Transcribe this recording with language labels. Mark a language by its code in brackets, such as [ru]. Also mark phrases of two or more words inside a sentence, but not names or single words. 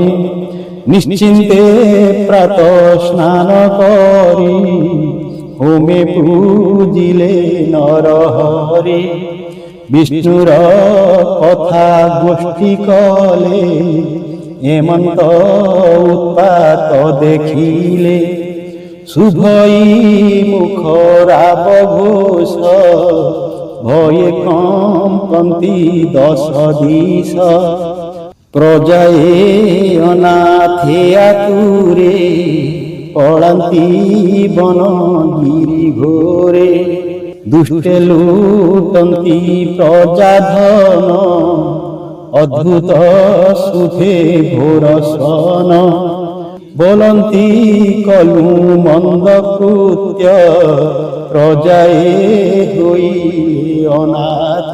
[or] ନିଶ୍ଚିନ୍ତେ ପ୍ରାତ ସ୍ନାନ କରି, ହୋମେ ପୂଜିଲେ ନରହରି। ବିଷ୍ଣୁର କଥା ଗୋଷ୍ଠୀ କଲେ, ହେମନ୍ତ ଉତ୍ପାତ ଦେଖିଲେ। ଶୁଭଇ ମୁଖରାବ ଘୋଷ ଭୟେ କମ୍ପନ୍ତି ଦଶ ଦିଶ ପ୍ରଜାଏ ଅନାଥେ ଆତୁରେ ପଳାନ୍ତି ବନ ଗିରି ଘୋରେ, ଦୁଷ୍ଟେ ଲୁଟନ୍ତି ପ୍ରଜାଧନ, ଅଦ୍ଭୁତ ସୁଧେ ଘୋର ସନ। ବୋଲନ୍ତି କଲୁ ମନ୍ଦ କୃତ୍ୟ, ପ୍ରଜାଏ ହୋଇ ଅନାଥ।